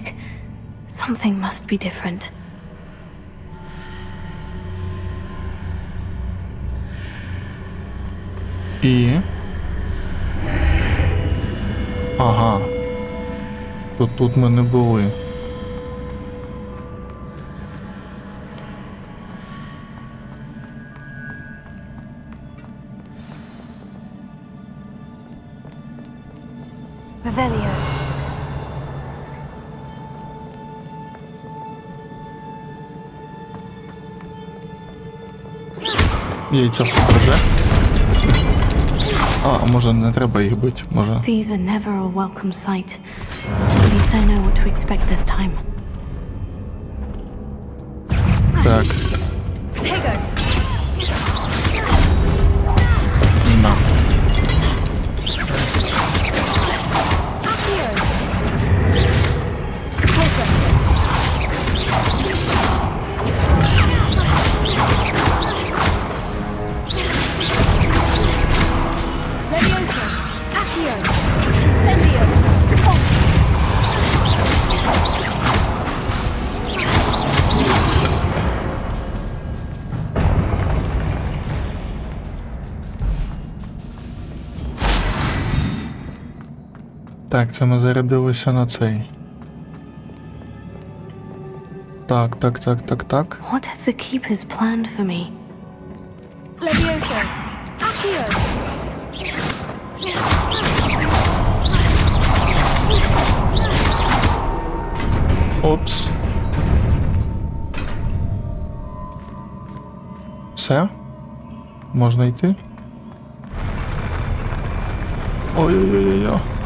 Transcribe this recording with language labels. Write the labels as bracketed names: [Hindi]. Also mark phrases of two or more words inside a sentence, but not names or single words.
[English] Something must be different. [Ukrainian] І... Ага. То тут ми не були. Revelio. Яйця покладе. А може не треба їх бити, може. [English] These are never a welcome sight. At least I know what to expect this time. [Ukrainian] Так. Potato! На. Accio! Repulso! Levioso! Accio! Incendio! Repulso! Так, це ми зарядилися на цей. Так. [English] What have the keepers planned for me? Levioso! Accio! [Ukrainian] Опс. Все? Можна йти? Ой-ой-ой-ой.